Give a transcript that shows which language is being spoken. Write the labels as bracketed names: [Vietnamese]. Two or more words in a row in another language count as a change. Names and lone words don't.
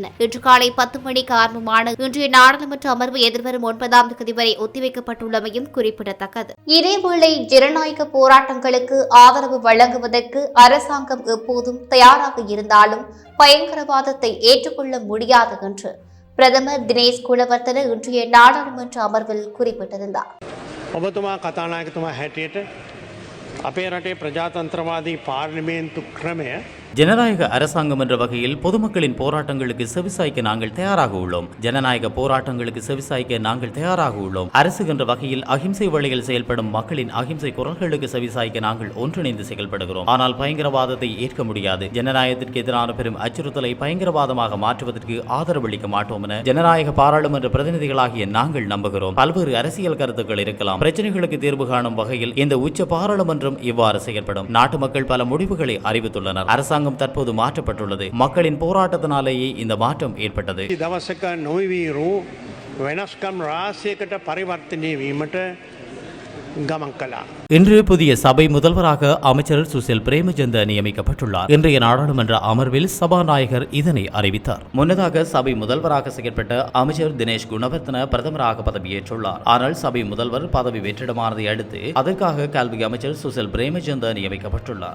[Tamil] இன்று காலை 10 மணிக்கு ஆரம்பமான இன்றைய நாடாளுமன்ற அமர்வு எதிர்வரும் 9ஆம் தேதி வரை ஒத்திவைக்கப்பட்டுள்ளமையும் குறிப்பிடத்தக்கது. இதேவேளை ஜனநாயக போராட்டங்களுக்கு ஆதரவு வழங்குவதற்கு அரசாங்கம் எப்போதும் தயாராக இருந்தாலும் பயங்கரவாதத்தை ஏற்றுக்கொள்ள முடியாது என்று பிரதமர் தினேஷ் குணவர்த்தன இன்றைய நாடாளுமன்ற அமர்வில் குறிப்பிட்டிருந்தார். [Sinhala] ඔබතුමා කතානායකතුමා හැටියට අපේ රටේ ප්‍රජාතන්ත්‍රවාදී පාර්ලිමේන්තු ක්‍රමය [Tamil] ஜனநாயக அரசாங்கம் என்ற வகையில் பொதுமக்களின் போராட்டங்களுக்கு செவிசாய்க்க நாங்கள் தயாராக உள்ளோம். ஜனநாயக போராட்டங்களுக்கு செவிசாய்க்க நாங்கள் தயாராக உள்ளோம். அரசு என்ற வகையில் அகிம்சை வழியில் செயல்படும் மக்களின் அகிம்சை குரல்களுக்கு செவிசாய்க்க நாங்கள் ஒன்றிணைந்து செயல்படுகிறோம். ஆனால் பயங்கரவாதத்தை ஏற்க முடியாது. ஜனநாயகத்திற்கு எதிரான பெரும் அச்சுறுத்தலை பயங்கரவாதமாக மாற்றுவதற்கு ஆதரவளிக்க மாட்டோம் என ஜனநாயக பாராளுமன்ற பிரதிநிதிகளாகிய நாங்கள் நம்புகிறோம். பல்வேறு அரசியல் கருத்துக்கள் இருக்கலாம். பிரச்சனைகளுக்கு தீர்வு காணும் வகையில் இந்த உச்ச பாராளுமன்றம் இவ்வாறு செயல்படும். நாட்டு மக்கள் பல முடிவுகளை அறிவித்துள்ளனர். அரசாங்கம் தற்போது மாற்றப்பட்டுள்ளது. மக்களின் போராட்டத்தினாலேயே இந்த மாற்றம் ஏற்பட்டது. [Sinhala] දවසක නොවිවීරු වෙනස්කම් රාශියකට පරිවර්තනය වීමට ගමන් කළා. [Tamil] இன்று புதிய சபை முதல்வராக அமைச்சர் சுசில் பிரேமச்சந்த நியமிக்கப்பட்டுள்ளார். இன்றைய நாடாளுமன்ற அமர்வில் சபாநாயகர் இதனை அறிவித்தார். முன்னதாக சபை முதல்வராக செயற்பட்ட அமைச்சர் தினேஷ் குணவர்த்தன பிரதமராக பதவியேற்றுள்ளார். ஆனால் சபை முதல்வர் பதவி வெற்றிடமானதை அடுத்து அதற்காக கல்வி அமைச்சர் சுசில் பிரேமச்சந்த நியமிக்கப்பட்டுள்ளார்.